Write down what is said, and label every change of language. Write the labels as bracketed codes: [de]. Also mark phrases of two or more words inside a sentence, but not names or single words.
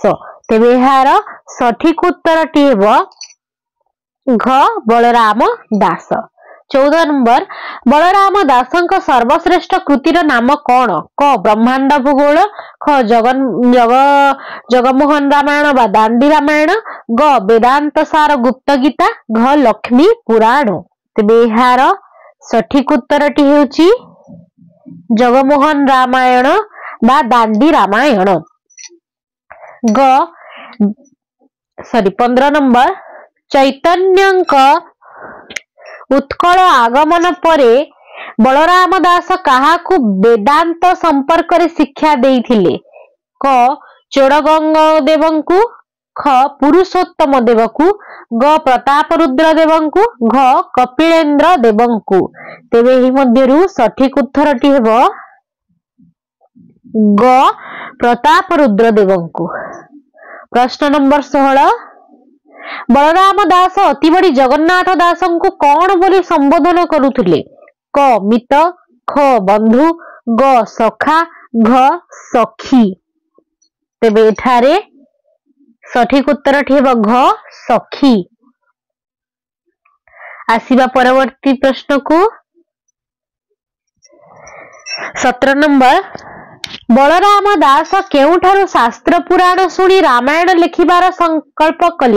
[or] ତେବେ ଏହାର ସଠିକ ଉତ୍ତରଟି ହେବ ଘ ବଳରାମ ଦାସ। 14 ନମ୍ବର ବଳରାମ ଦାସଙ୍କ ସର୍ବଶ୍ରେଷ୍ଠ କୃତିର ନାମ କଣ? କ ବ୍ରହ୍ମାଣ୍ଡ ଭୂଗୋଳ, ଖ ଜଗମୋହନ ରାମାୟଣ ବା ଦାଣ୍ଡି ରାମାୟଣ, ଗ ବେଦାନ୍ତ ସାର ଗୁପ୍ତ ଗୀତା, ଘ ଲକ୍ଷ୍ମୀ ପୁରାଣ। ତେବେ ଏହାର ସଠିକ ଉତ୍ତରଟି ହେଉଛି ଜଗମୋହନ ରାମାୟଣ ବା ଦାଣ୍ଡି ରାମାୟଣ। 15 ନମ୍ବର ଚୈତନ୍ୟଙ୍କ ଉତ୍କଳ ଆଗମନ ପରେ ବଳରାମ ଦାସ କାହାକୁ ବେଦାନ୍ତ ସମ୍ପର୍କ ରେ ଶିକ୍ଷା ଦେଇଥିଲେ? କ ଚୋଡ଼ଗଙ୍ଗ ଦେବଙ୍କୁ, ଖ ପୁରୁଷୋତ୍ତମ ଦେବକୁ, ଗ ପ୍ରତାପ ରୁଦ୍ର ଦେବଙ୍କୁ, ଘ କପିଳେନ୍ଦ୍ର ଦେବଙ୍କୁ। ତେବେ ଏହି ମଧ୍ୟରୁ ସଠିକ ଉତ୍ତରଟି ହେବ ଗ ପ୍ରତାପ ରୁଦ୍ର ଦେବଙ୍କୁ। ପ୍ରଶ୍ନ ନମ୍ବର 16 ବଳରାମ ଦାସ ଅତି ବଡ଼ି ଜଗନ୍ନାଥ ଦାସଙ୍କୁ କଣ ବୋଲି ସମ୍ବୋଧନ କରୁଥିଲେ? କ ମିତ, ଖ ବନ୍ଧୁ, ଗ ସଖା, ଘ ସଖୀ। ତେବେ ଏଠାରେ ସଠିକ ଉତ୍ତରଟି ହେବ ଘ ସଖୀ। ଆସିବା ପରବର୍ତ୍ତୀ ପ୍ରଶ୍ନ କୁ। 17 ନମ୍ବର ବଳରାମ ଦାସ କେଉଁଠାରୁ ଶାସ୍ତ୍ର ପୁରାଣ ଶୁଣି ରାମାୟଣ ଲେଖିବାର ସଙ୍କଳ୍ପ କଲେ?